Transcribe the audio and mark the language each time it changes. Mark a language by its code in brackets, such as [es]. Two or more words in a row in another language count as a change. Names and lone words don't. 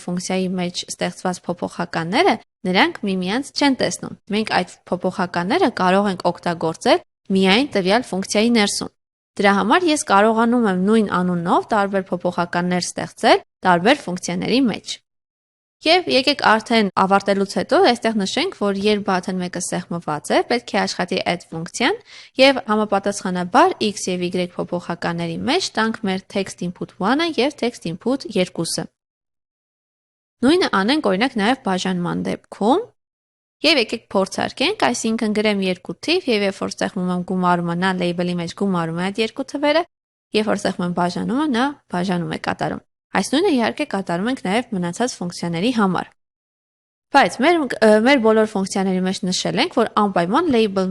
[hy] ֆունկցիայի մեջ ստեղծված փոփոխականները նրանք միմյանց չեն տեսնում։ Մենք այդ փոփոխականները կարող ենք օգտագործել միայն տվյալ ֆունկցիայի ներսում։ Դրա համար ես կարողանում եմ նույն անունով տարբեր փոփոխականներ ստեղծել տարբեր ֆունկցիաների մեջ։ Եվ եկեք արդեն ավարտելուց հետո այստեղ նշենք, որ երբ button 1-ը սեղմված է, պետք է աշխատի add ֆունկցիան եւ համապատասխանաբար x եւ y փոփոխականների մեջ տանք մեր [en] text input 1-ը [hy] եւ [en] text input 2-ը։ [hy] Նույնը անենք օրինակ նաեւ բաժանման դեպքում։ Եվ եկեք փորձարկենք, այսինքն գրեմ երկու թիվ եւ երբ որ սեղմում եմ գումարումը, նա label-ի մեջ գումարում է այդ երկու թվերը, երբ որ սեղմում եմ բաժանումը, նա բաժանում է կատարում։ Այս նույնը իհարկե կատարում ենք նաեւ մնացած ֆունկցիաների համար։ Բայց մեր բոլոր ֆունկցիաների մեջ նշել ենք, որ անպայման label